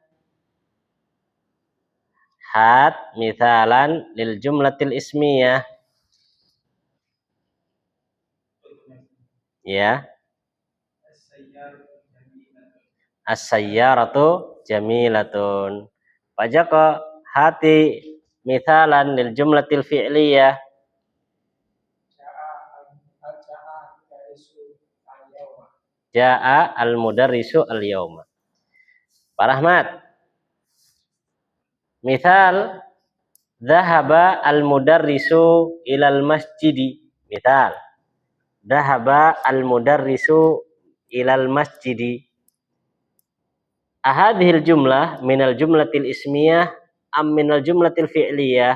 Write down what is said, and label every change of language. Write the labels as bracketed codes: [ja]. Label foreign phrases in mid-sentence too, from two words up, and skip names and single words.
[ar] هات مثالا للجملة الاسمية. [id] Ya. [ar] السيارة جميلة. Pak Joko, هات مثالا للجملة الفعلية. جاء المدرس اليوم. [id] Pak Rahmat. [ar] Misal ذهب المدرس إلى المسجد. Misal ذهب المدرس إلى المسجد. أهذه الجملة من الجملة الاسمية أم من الجملة الفعلية?